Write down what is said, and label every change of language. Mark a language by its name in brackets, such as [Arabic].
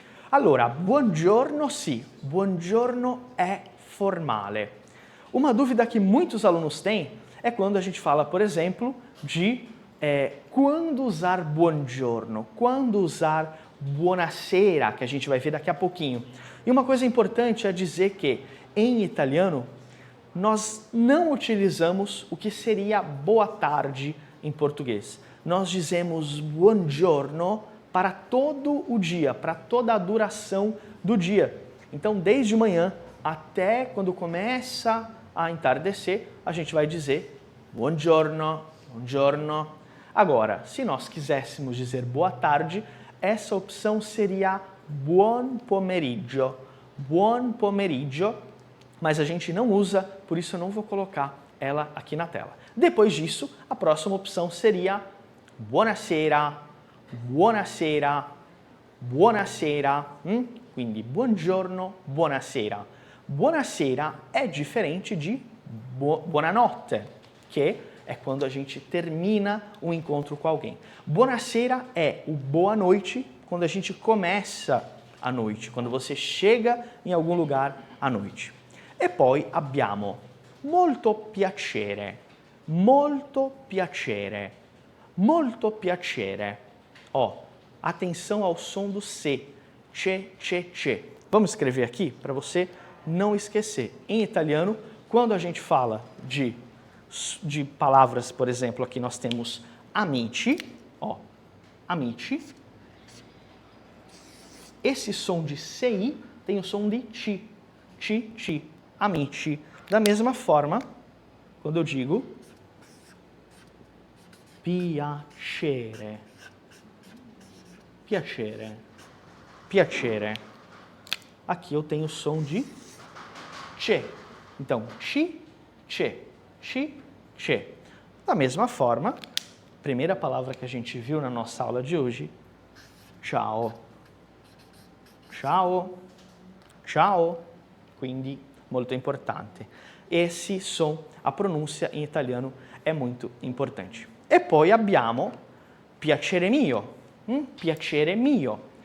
[Italian] Allora, buongiorno sì, buongiorno è formale. [Portuguese] Uma dúvida que muitos alunos têm é quando a gente fala, por exemplo, de quando usar buongiorno, quando usar buonasera, que a gente vai ver daqui a pouquinho. E uma coisa importante é dizer que, em italiano, nós não utilizamos o que seria boa tarde em português. Nós dizemos buongiorno para todo o dia, para toda a duração do dia. Então, desde manhã até quando começa a entardecer, a gente vai dizer buongiorno, buongiorno. Agora, se nós quiséssemos dizer boa tarde, essa opção seria buon pomeriggio. Buon pomeriggio, mas a gente não usa, por isso eu não vou colocar ela aqui na tela. Depois disso, a próxima opção seria buonasera, buonasera, buonasera. [Italian] Quindi buongiorno, buonasera. Buonasera è differente di buonanotte, che è [Portuguese] quando a gente termina um encontro com alguém. Buonasera è o boa noite quando a gente começa a noite, quando você chega em algum lugar à noite. [Italian] E poi abbiamo molto piacere, molto piacere, molto piacere. [Portuguese] Atenção ao som do C, che, che, che. Vamos escrever aqui para você não esquecer. Em italiano, quando a gente fala de palavras, por exemplo, aqui nós temos amici, amici. Esse som de CI tem o som de ti, ti, ti, amici. Da mesma forma, quando eu digo [Italian] piacere, piacere, piacere. [Portuguese] Aqui eu tenho o som de che. Então, ci, che, ci, che. Da mesma forma, primeira palavra que a gente viu na nossa aula de hoje, ciao. [Italian] Ciao, ciao. Quindi, molto importante. [Portuguese] Esse som, a pronúncia em italiano é muito importante. [Italian] E poi abbiamo piacere mio, piacere mio.